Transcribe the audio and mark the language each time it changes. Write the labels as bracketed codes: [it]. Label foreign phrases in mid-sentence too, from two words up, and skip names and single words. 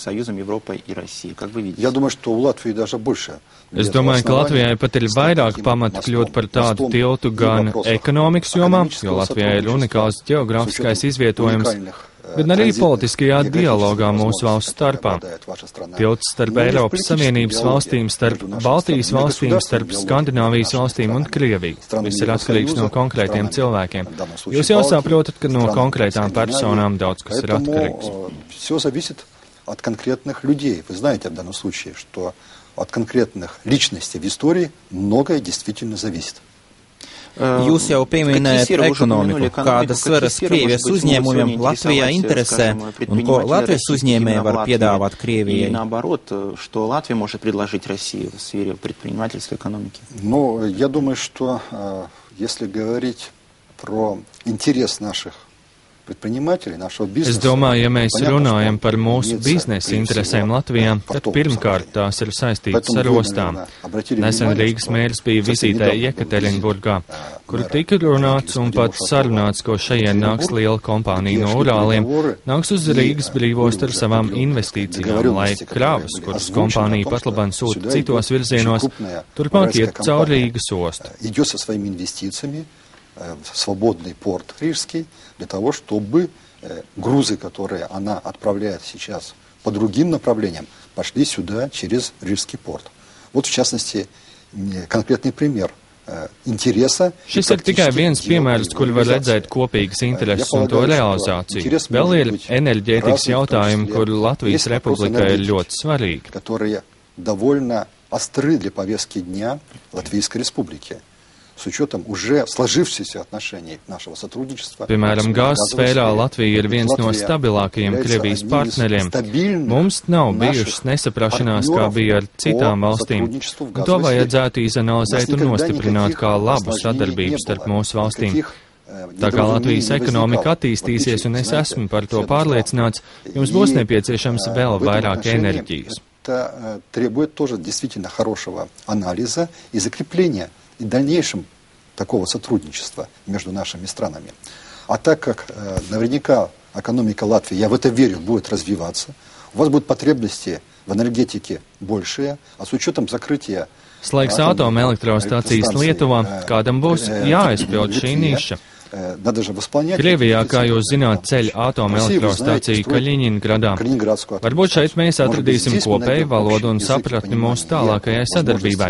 [lv] Es domāju, ka Latvijai pat ir vairāk pamata kļūt par tādu tiltu gan ekonomikas jomā, jo Latvijai ir unikāls geogrāfiskais izvietojums, gan arī politiskajā dialogā mūsu valstu starpā. Tilts starp Eiropas Savienības valstīm, starp Baltijas valstīm, starp Skandināvijas valstīm un Krieviju. Viss ir atkarīgs no konkrētiem cilvēkiem. Jūs jau saprotat, ka no konkrētām personām daudz kas ir atkarīgs. [ru] От конкретных личностей в истории многое действительно зависит. [lv] Jūs jau pieminējat ekonomiku, kādas svaras Krievijas uzņēmumiem Latvijā interesē un ko Latvijas uzņēmēji var piedāvāt Krievijai? [ru] Ну, я думаю, что если говорить про интерес наших [lv] Es domāju, ja mēs runājam par mūsu biznesa interesēm Latvijā, tad pirmkārt tās ir saistītas ar ostām. Nesen Rīgas mērs bija vizītē Jekaterinburgā, kur tika runāts un pat sarunāts, ko šajien nāks liela kompānija no Urāliem, nāks uz Rīgas brīvostu ar savām investīcijām, lai kravas, kuras kompānija patlaban sūta citos virzienos, turpmāk iet caur Rīgas ostu. [ru] Свободный порт Рижский, для того, чтобы грузы, которые она отправляет сейчас по другим направлениям, пошли сюда через Рижский порт. Вот, в частности, конкретный пример интереса. [lv] Šis ir tikai viens piemērs, kur var redzēt kopīgas intereses un to realizāciju. Vēl ir enerģētikas jautājumi, kur Latvijas Republika ir ļoti svarīgi. [ru] Которые довольно остры для повестки дня Латвийской Республики. С учетом уже сложившихся отношений нашего сотрудничества. [lv] Piemēram, gāzes sfērā Latvija ir viens no stabilākajiem Krievijas partneriem. Mums nav bijušas nesaprašanās, kā bija ar citām valstīm. Un to vajadzētu izanalizēt un nostiprināt kā labu sadarbību starp mūsu valstīm. Tā kā Latvijas ekonomika attīstīsies, un es esmu par to pārliecināts, jums būs nepieciešams vēl vairāk enerģijas. [ru] Это требует тоже действительно хорошего анализа и закрепления и дальнейшем такого сотрудничества между нашими странами. А так как наверняка экономика Латвии, я в это верю, будет развиваться, у вас будут потребности в энергетике большие, а с учетом закрытия [lv] Slēgs atomelektrostacijas Lietuvā, kādam būs jāizpild šī niša. Krievijā, kā jūs zināt, ceļ atomelektrostaciju Kaļiņingradā. Varbūt šeit mēs atradīsim kopēju valodu un sapratni mūsu tālākajai sadarbībai.